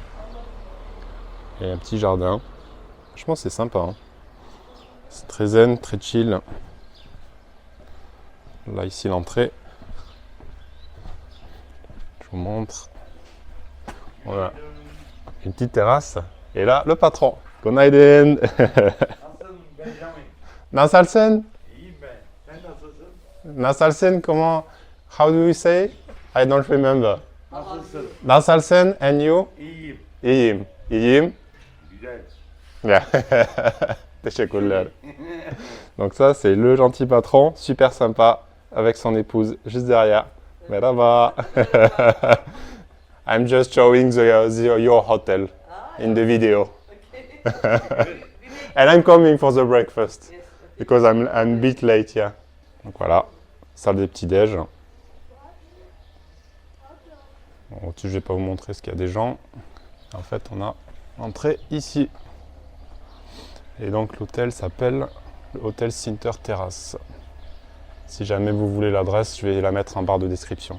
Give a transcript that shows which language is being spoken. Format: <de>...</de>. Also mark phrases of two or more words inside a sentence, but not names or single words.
<fr>Il y a un petit jardin. Franchement, c'est sympa, hein. C'est très zen, très chill. Là, ici, l'entrée. Je vous montre. Voilà. Une petite terrasse. Et là, le patron.</fr> <tr>Günaydın. Nasılsın? Nasılsın,</tr> <en>comment? How do you say? I don't remember. Nasılsın, and you?</en> <tr>İyiyim. İyiyim. İyiyim. Güzel. Yeah. Teşekkürler.</tr> <fr>Donc ça, c'est le gentil patron, super sympa, avec son épouse juste derrière.</fr> <tr>Merhaba.</tr> <en>I'm just showing your hotel in the video. And I'm coming for the breakfast because I'm a bit late, yeah.</en> <fr>Donc voilà, salle des petits-déj. Bon, au-dessus, je vais pas vous montrer ce qu'il y a des gens. En fait, on a entré ici. Et donc l'hôtel s'appelle l'hôtel Sinter Terrace. Si jamais vous voulez l'adresse, je vais la mettre en barre de description.</fr>